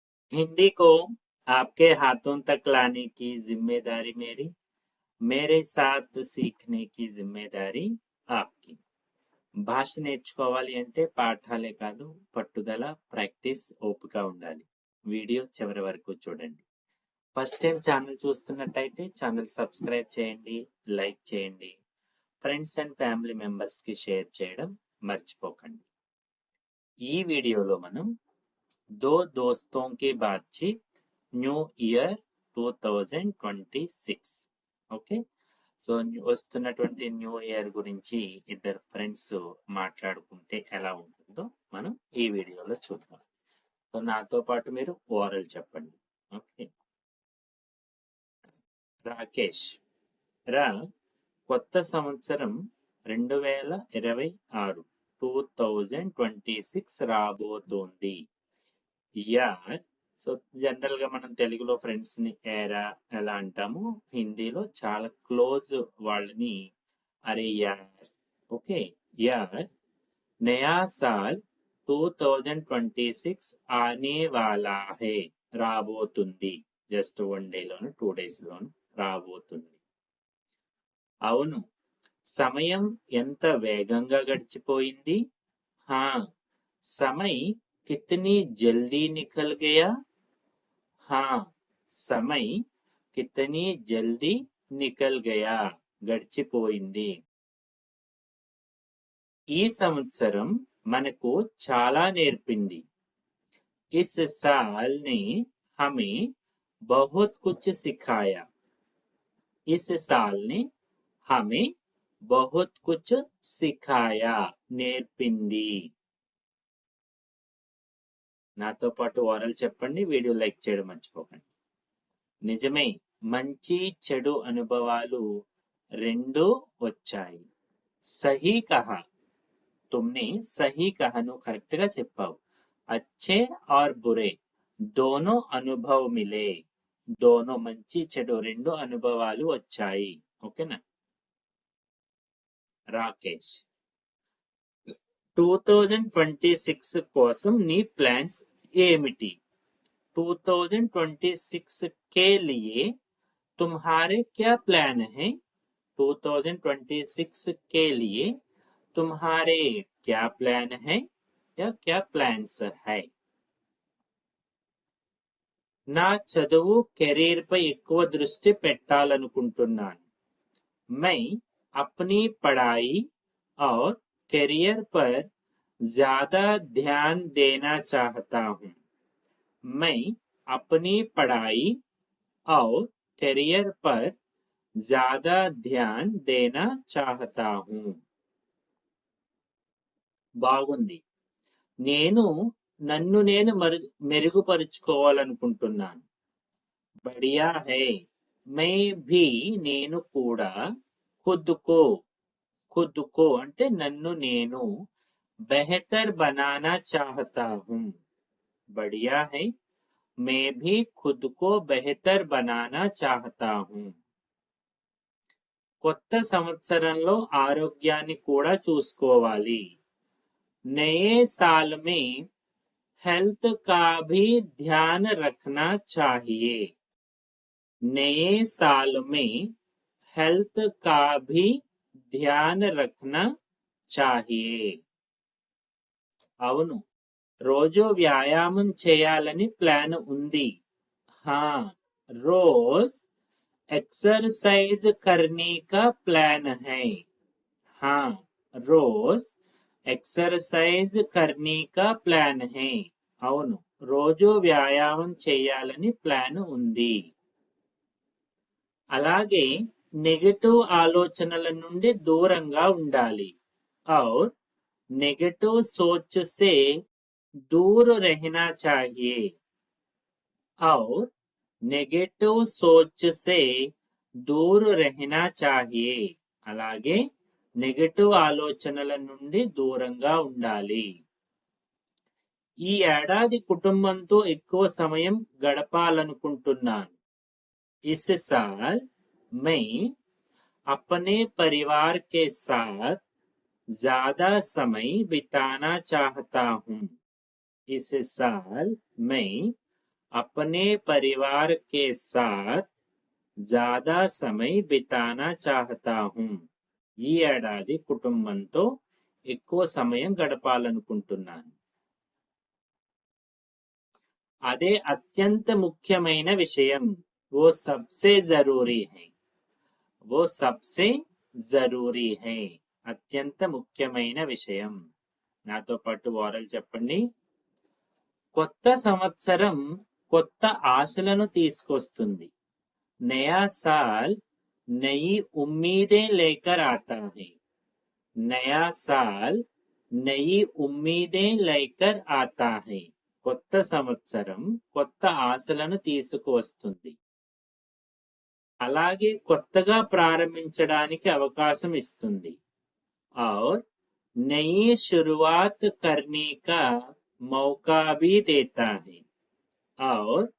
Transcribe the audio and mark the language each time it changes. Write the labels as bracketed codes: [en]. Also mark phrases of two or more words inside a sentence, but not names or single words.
[hi] हिंदी को आपके हाथों तक लाने की जिम्मेदारी मेरी, मेरे साथ सीखने की जिम्मेदारी आपकी. [te] భాష నేర్చుకోవాలి అంటే పాఠాలే కాదు, పట్టుదల, ప్రాక్టీస్, ఓపిక ఉండాలి. వీడియో చివరి వరకు చూడండి. [en] first time [te] ఛానల్ చూస్తున్నట్టయితే [en] channel subscribe [te] చేయండి, లైక్ చేయండి, [en] friends and family members [te] కి షేర్ చేయడం మర్చిపోకండి. ఈ వీడియోలో మనం [hi] दो दोस्तों की बातचीत [en] new year [te] 2026 ఓకే. సో వస్తున్నటువంటి [en] new year [te] గురించి ఇద్దరు ఫ్రెండ్స్ మాట్లాడుకుంటే ఎలా ఉంటుందో మనం ఈ వీడియోలో చూద్దాం. సో నాతో పాటు మీరు ఓరల్ చెప్పండి. ఓకే. రాకేష్, రా కొత్త సంవత్సరం 2026 2026 రాబోతోంది. యార్, సో జనరల్ గా మనం తెలుగులో ఫ్రెండ్స్ ని ఏరా ఎలా అంటాము, హిందీలో చాలా క్లోజ్ వాళ్ళని [hi] अरे यार. ఓకే, यार नया साल 2026 आने वाला है, [te] రాబోతుంది. జస్ట్ 1 డేలోను 2 డేస్ లోను రాబోతుంది. అవును, సమయం ఎంత వేగంగా గడిచిపోయింది. [hi] हाँ, समय कितनी जल्दी निकल गया. हाँ, समय कितनी जल्दी निकल गया, [te] గడిచిపోయింది. ఈ సంవత్సరం మనకు చాలా నేర్పింది. [hi] इस साल ने हमें बहुत कुछ सिखाया. इस साल ने हमें बहुत कुछ सिखाया, [te] నేర్పింది. నాతో పాటు ఓరల్ చెప్పండి, వీడియో లైక్ చేయడం మర్చిపోకండి. నిజమే, మంచి చెడు అనుభవాలు రెండు వచ్చాయి. [hi] सही कहा, तुमने सही कहा, [te] నువ్వు కరెక్ట్ గా చెప్పావు. [hi] अच्छे और बुरे दोनों अनुभव मिले, दोनों [te] మంచి చెడు రెండు అనుభవాలు వచ్చాయి. ఓకేనా. రాకేష్, 2026 కోసం నీ ప్లాన్స్ ఏమిటి. [hi] 2026 के लिए तुम्हारे क्या प्लान है. 2026 के लिए तुम्हारे क्या प्लान है या क्या प्लान्स है. [te] నా చదువు కెరీర్ పై ఎక్కువ దృష్టి పెట్టాలనుకుంటున్నాను. [hi] मैं अपनी पढ़ाई और करियर पर ज्यादा ध्यान देना चाहता हूँ. मैं अपनी पढ़ाई और करियर पर ज्यादा ध्यान देना चाहता हूँ. [te] బాగుంది. నేను నన్ను నేను మెరుగుపరుచుకోవాలనుకుంటున్నాను. [hi] बढ़िया है. मैं भी [te] నేను కూడా [hi] खुद को, खुद को [te] అంటే నన్ను నేను [hi] बेहतर बनाना चाहता हूँ. बढ़िया है, मैं भी खुद को बेहतर बनाना चाहता हूँ. [te] కొత్త సంవత్సరంలో ఆరోగ్యాన్ని కూడా చూసుకోవాలి. [hi] नए साल में हेल्थ का भी ध्यान रखना चाहिए. नए साल में हेल्थ का भी ध्यान रखना चाहिए. [te] అవును, రోజు వ్యాయామం చేయాలని ప్లాన్ ఉంది. [hi] हाँ, रोज एक्सरसाइज करने का प्लान है. हाँ, रोज एक्सरसाइज करने का प्लान है. [te] అవును, రోజు వ్యాయామం చేయాలని ప్లాన్ ఉంది. అలాగే నెగటివ్ ఆలోచనల నుండి దూరంగా ఉండాలి. [hi] और नेगेटिव सोच से दूर रहना चाहिए. और नेगेटिव सोच से दूर रहना चाहिए. [te] అలాగే నెగటివ్ ఆలోచనల నుండి దూరంగా ఉండాలి. ఈ ఏడాది కుటుంబంతో ఎక్కువ సమయం గడపాలనుకుంటున్నాను. [hi] इस साल मैं अपने परिवार के साथ ज्यादा समय बिताना चाहता हूँ. इस साल मैं अपने परिवार के साथ ज्यादा समय बिताना चाहता हूँ [te] ఈ ఏడాది కుటుంబంతో ఎక్కువ సమయం గడపాలనుకుంటున్నాను అదే అత్యంత ముఖ్యమైన విషయం [hi] वो सबसे जरूरी है वो सबसे जरूरी है [te] అత్యంత ముఖ్యమైన విషయం నాతో పాటు వారల్ చెప్పండి కొత్త సంవత్సరం కొత్త ఆశలను తీసుకొస్తుంది नया [hi] साल नई उम्मीदें लेकर आता है नया साल नई उम्मीदें लेकर आता है [te] కొత్త సంవత్సరం కొత్త ఆశలను తీసుకువస్తుంది అలాగే కొత్తగా ప్రారంభించడానికి అవకాశం ఇస్తుంది [hi] और नई शुरुआत करने का मौका भी देता है और